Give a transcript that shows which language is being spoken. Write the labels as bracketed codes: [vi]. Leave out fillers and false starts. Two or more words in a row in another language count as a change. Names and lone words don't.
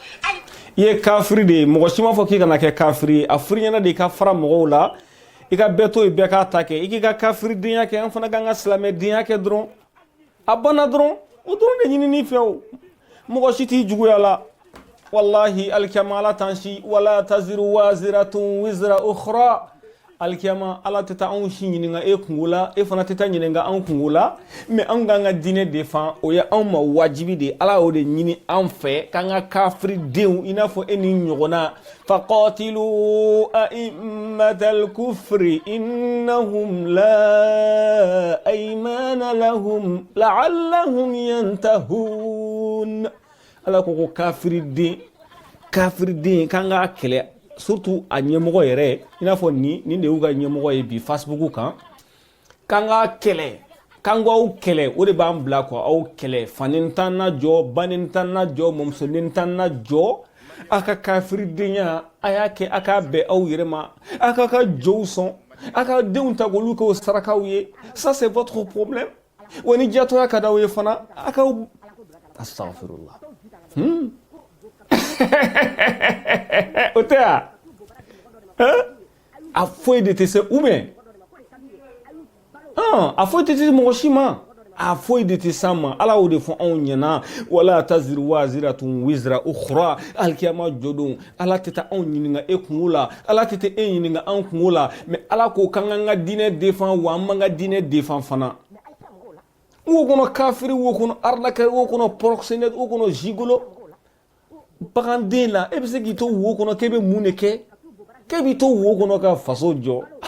[bm] i ye kafiri de ye mɔgɔ si m'a fɔ k'i kana kɛ kafiri ye a furu ɲɛna de i ka fara mɔgɔw la i ka bɛɛ to yen bɛɛ k'a ta kɛ i k'i ka kafiridenya kɛ an fana k'an ka silamɛdenya kɛ dɔrɔn a banna dɔrɔn o dɔrɔn de ɲinini fɛ o mɔgɔ si t'i juguya la wallahi alikiyama ala t'an si [ar] ولا تزر وازرة وزر أخرى [bm] alikiyama ala tɛ taa anw si ɲininka e kungo la e fana tɛ taa ɲininka anw kungo la mais anw k'an ka diinɛ defan o ye anw ma wajibi de ala y'o de ɲini anw fɛ k'an ka kafiridenw i n'a fɔ e ni ɲɔgɔnna [ar] فقاتلوا أئمة الكفر إنهم لا أيمان لهم لعلهم ينتهون [bm] ala ko kafiriden k'an ka kɛlɛ surtout a ɲɛmɔgɔ yɛrɛ i n'a fɔ nin de y'u ka ɲɛmɔgɔ ye bi Facebook kan k'an ka kɛlɛ k'an k'aw kɛlɛ o de b'an bila kɔ aw kɛlɛ fani t'an na jɔ bani t'an na jɔ mɔmusonin t'an na jɔ a ka kafiridenya a y'a kɛ a k'a bɛn aw yɛrɛ ma a k'a ka jɔw sɔn a ka denw ta k'olu k'o sarakaw ye [fr] ça c'est votre problème [bm] wa ni jatɔya ka d'aw ye fana a k'aw astaghfirullah o tɛ a a foyi de tɛ se [fr] ou bien [bm] a foyi tɛ se mɔgɔ si ma a foyi de tɛ s'an ma ala y'o de fɔ anw ɲɛna [ar] ولا تزر وازرة وزر أخرى [bm] alikiyama jɔ don ala tɛ taa anw ɲininka e kungo la ala tɛ taa e ɲininka anw kungo la mais ala ko k'an k'an ka diinɛ defan wa an b'an ka diinɛ defan fana wo kɔnɔ kafiri wo kɔnɔ arnaqueur wo kɔnɔ proxénète wo kɔnɔ gigolo baganden la e bɛ se k'i to wo kɔnɔ k'e bɛ mun de kɛ k'e b'i to wo kɔnɔ ka faso jɔ